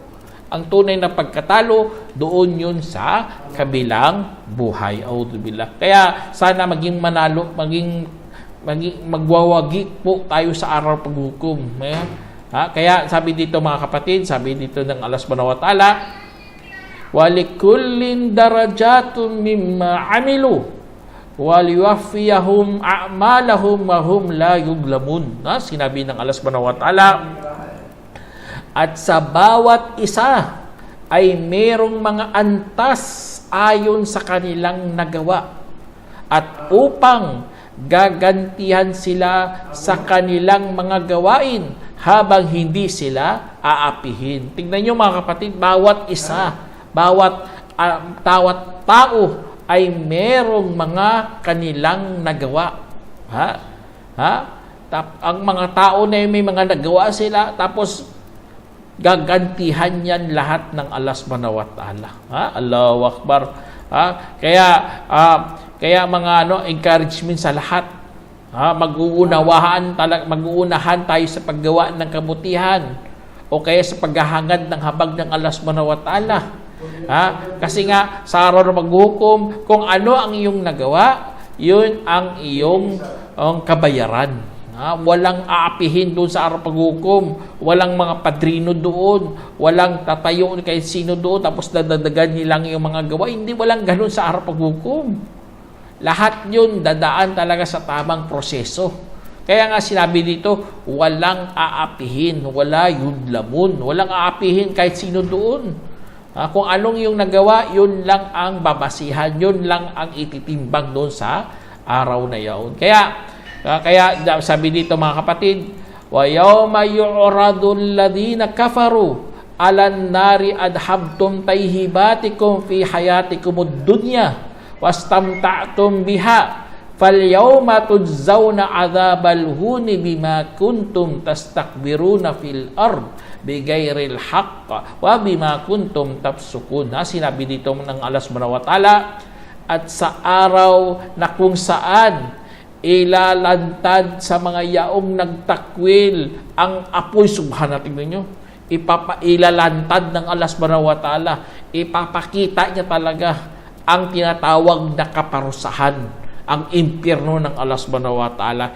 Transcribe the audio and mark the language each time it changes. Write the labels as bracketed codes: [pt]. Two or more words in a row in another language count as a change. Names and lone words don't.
[tl] Ang tunay na pagkatalo, doon yun sa kabilang buhay. Auzubillah. Kaya sana maging manalo, maging magwawagi po tayo sa araw paghukom. Kaya sabi dito mga kapatid, sabi dito ng Allah [ar] سبحانه وتعالى, ولكل درجات مما عملوا وليوفيهم أعمالهم وهم لا يظلمون. [tl] Sinabi ng Allah [ar] سبحانه وتعالى, [tl] at sa bawat isa ay merong mga antas ayon sa kanilang nagawa, at upang gagantihan sila sa kanilang mga gawain habang hindi sila aapihin. Tingnan nyo mga kapatid, bawat isa, bawat tao ay merong mga kanilang nagawa. Ang mga tao na may mga nagawa sila, tapos gagantihan yan lahat ng Allah [ar] سبحانه وتعالى. الله أكبر. [tl] Kaya mga encouragement sa lahat. Mag-uunahan tayo sa paggawa ng kabutihan o kaya sa paghahangad ng habag ng Allah [ar] سبحانه وتعالى. [tl] Kasi nga sa araw ng maghukom, kung ano ang iyong nagawa, yun ang iyong kabayaran. Walang aapihin doon sa araw paghukom, walang mga padrino doon, walang tatayo kahit sino doon tapos dadagdagan nilang yung mga gawa. Hindi, walang ganun sa araw paghukom. Lahat yun dadaan talaga sa tamang proseso. Kaya nga sinabi dito, walang aapihin, [ar] ولا يظلمون, [tl] walang aapihin kahit sino doon. Kung anong yung nagawa, yun lang ang babasihan, yun lang ang ititimbang doon sa araw na yun. Kaya sabi dito mga kapatid, [ar] ويوم يعرض الذين كفروا على النار أذهبتم طيباتكم في حياتكم الدنيا واستمتعتم بها فاليوم تجزون عذاب الهون بما كنتم تستكبرون في الأرض بغير الحق وبما كنتم تفسقون. [tl] Sinabi dito ng Allah [ar] سبحانه وتعالى, [tl] at sa araw na kung saan ilalantad sa mga yaong nagtakwil ang apoy, subhana, tingnan nyo, ilalantad ng Allah [ar] سبحانه وتعالى, [tl] ipapakita niya talaga ang tinatawag na kaparusahan, ang impyerno ng Allah [ar] سبحانه وتعالى.